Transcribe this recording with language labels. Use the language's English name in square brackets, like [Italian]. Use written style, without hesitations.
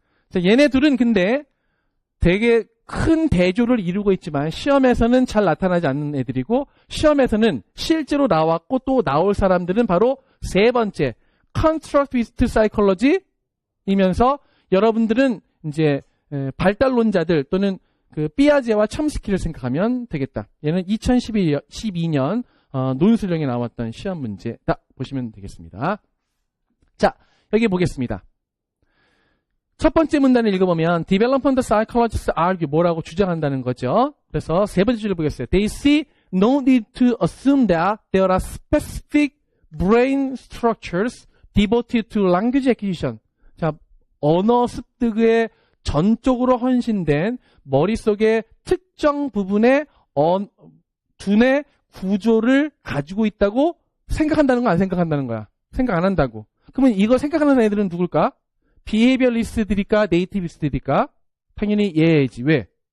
[Korean] 자, 얘네 둘은 근데 되게 큰 대조를 이루고 있지만 시험에서는 잘 나타나지 않는 애들이고 시험에서는 실제로 나왔고 또 나올 사람들은 바로 세 번째 Constructivist Psychology이면서 여러분들은 이제 발달론자들 또는 그 삐아제와 첨스키를 생각하면 되겠다. 얘는 2012년 논술형에 나왔던 시험 문제다 보시면 되겠습니다. 자, 여기 보겠습니다. 첫 번째 문단을 읽어보면 [English] Development Psychologists argue [Korean] 뭐라고 주장한다는 거죠. 그래서 세 번째 줄을 보겠어요. [English] They see no need to assume that there are specific brain structures devoted to language acquisition. [Korean] 자, 언어 습득에 전적으로 헌신된 머릿속의 특정 부분의 두뇌 구조를 가지고 있다고 생각한다는 거 안 생각한다는 거야. 생각 안 한다고. 그러면 이거 생각하는 애들은 누굴까? 비헤이비얼리스트들일까? 네이티비스트들일까? 당연히 얘지. 왜?